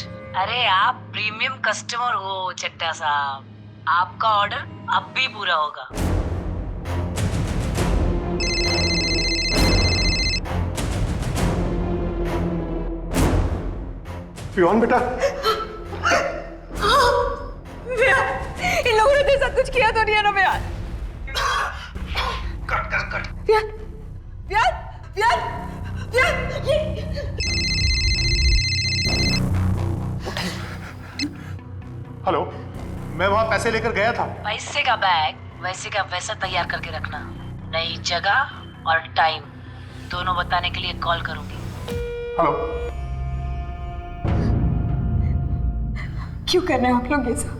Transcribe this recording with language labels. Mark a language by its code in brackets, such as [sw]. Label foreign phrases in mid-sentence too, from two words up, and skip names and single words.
[hi] अरे आप प्रीमियम कस्टमर हो चड्ढा साहब, आपका ऑर्डर अब भी पूरा होगा। विहान बेटा, इन लोगों ने तेरे साथ कुछ किया तो नहीं है ना बिहान? बिहान, बिहान, बिहान, बिहान, हेलो, मैं वहां पैसे लेकर गया था। पैसे का बैग वैसे का वैसा तैयार करके रखना। नई जगह और टाइम दोनों बताने के लिए कॉल करूंगी। हेलो, क्यों कर रहे हैं आप लोग ये सब?